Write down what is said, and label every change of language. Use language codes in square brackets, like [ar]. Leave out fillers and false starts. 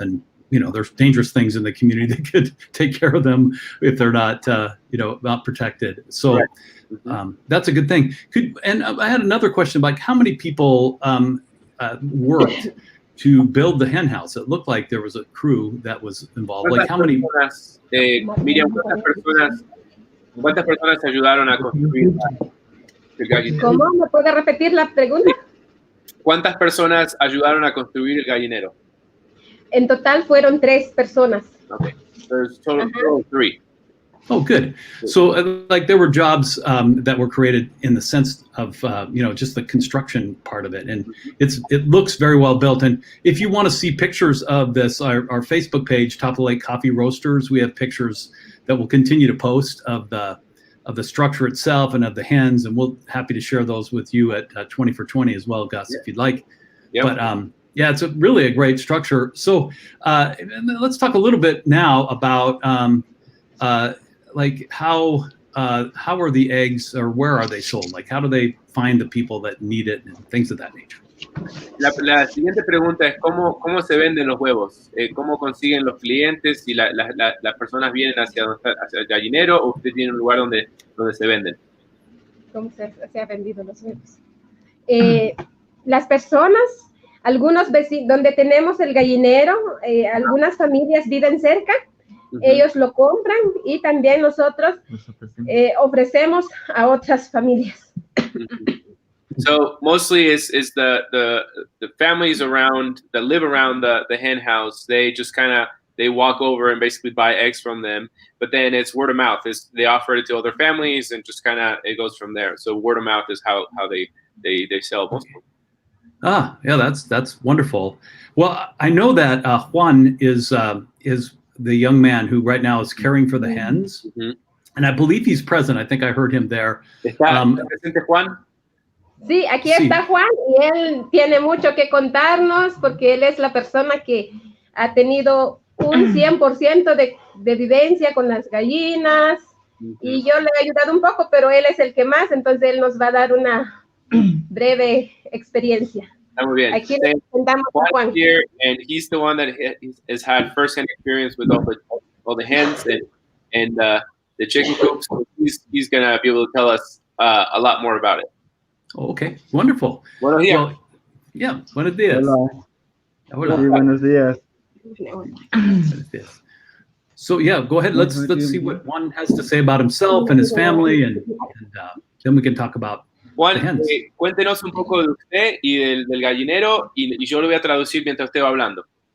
[en] And there's dangerous things in the community that could take care of them if they're not not protected. So. Right. That's a good thing. And I had another question about how many people worked to build the hen house. It looked like there was a crew that was involved. Like how many? [es] Miriam, ¿cuántas personas ayudaron a construir el gallinero? ¿Cómo? ¿Me puede repetir la pregunta? ¿Cuántas personas ayudaron a construir el gallinero? En total fueron 3 personas. [en] Okay. There's total 3. Oh, good. So like there were jobs that were created in the sense of, just the construction part of it. And it looks very well built. And if you want to see pictures of this, our Facebook page, Top of the Lake Coffee Roasters, we have pictures that we'll continue to post of the structure itself and of the hens. And we'll happy to share those with you at 20 for 20 as well, Gus, if you'd like. Yep. But Yeah, it's really a great structure. So let's talk a little bit now about like how are the eggs, or where are they sold? Like, how do they find the people that need it and things of that nature? [es] La siguiente pregunta es cómo se venden los huevos, cómo consiguen los clientes, si las personas vienen hacia el gallinero o usted tiene un lugar donde se venden. ¿Cómo se ha vendido los huevos? Las personas, algunos vecinos, donde tenemos el gallinero, algunas familias viven cerca, ellos lo compran y también nosotros ofrecemos a otras familias. [en] So mostly is the families around that live around the hen house. They just they walk over and basically buy eggs from them. But then it's word of mouth. They offer it to other families and just it goes from there. So word of mouth is how they sell most of them. Ah, yeah, that's wonderful. Well, I know that Juan is the young man who right now is caring for the hens, and I believe he's present. I think I heard him there. [es] ¿Está presente Juan? Sí, aquí está Juan y él tiene mucho que contarnos porque él es la persona que ha tenido un 100% de vivencia con las gallinas y yo le he ayudado un poco, pero él es el que más, entonces él nos va a dar una breve experiencia. Muy bien. Aquí le presentamos a Juan. [en] Here, and he's the one that has had first-hand experience with all the hens and the chicken coops. So he's going to be able to tell us a lot more about it. Okay, wonderful. [es] Buenos días. [en] Well, yeah, [es] buenos días. Hola. Sí, buenos días. Buenos días. [en] So yeah, go ahead. Let's see what Juan has to say about himself and his family, and then we can talk about Juan, the hens. [es] Cuéntenos un poco de usted y del gallinero, y yo lo voy a traducir mientras usted va hablando.